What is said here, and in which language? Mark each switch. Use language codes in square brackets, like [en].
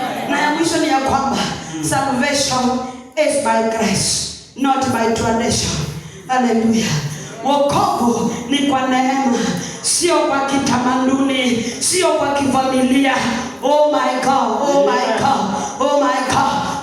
[sw] Na ya mwisho ni ya kwamba [en] salvation is by grace, not by tradition. Hallelujah. [sw] Wokovu ni kwa neema, sio kwa kitamaduni, sio kwa kifamilia. [en] Oh my God, oh my God, oh my God.